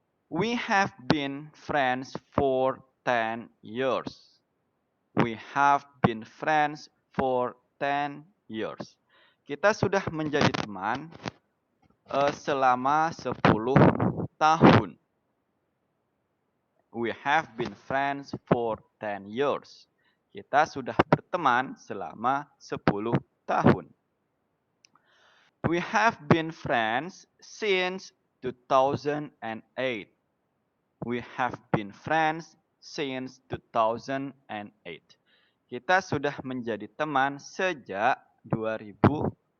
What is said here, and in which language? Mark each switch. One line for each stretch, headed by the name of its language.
English: We have been friends for 10 years. We have been friends for 10 years.
Indonesian: Kita sudah menjadi teman selama 10 tahun.
English: We have been friends for 10 years.
Indonesian: Kita sudah berteman selama 10 tahun.
English: We have been friends since 2008. We have been friends since 2008.
Indonesian: Kita sudah menjadi teman sejak 2008.